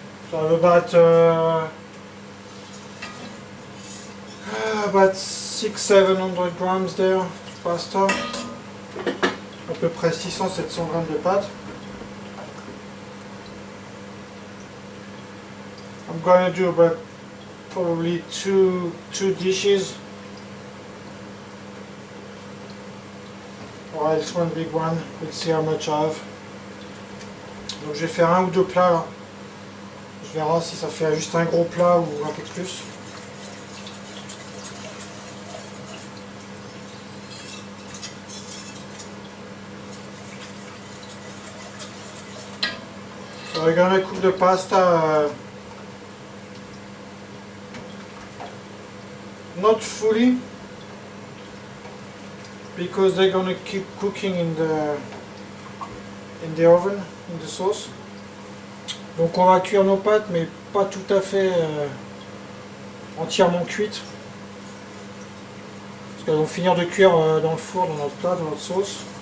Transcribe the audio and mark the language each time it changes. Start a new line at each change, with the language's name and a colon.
English: So I have about 600-700 grams there pasta.
French: À peu près 600-700 grammes de pâte.
English: I'm going to do about probably two dishes. Or else one big one. We'll see how much I have.
French: Donc je vais faire un ou deux plats là. Je verrai si ça fait juste un gros plat ou un peu plus.
English: we're gonna cook the pasta not fully, because they're gonna keep cooking in the oven, in the sauce.
French: Donc on va cuire nos pâtes, mais pas tout à fait entièrement cuites. Parce qu'elles vont finir de cuire dans le four, dans notre plat, dans notre sauce.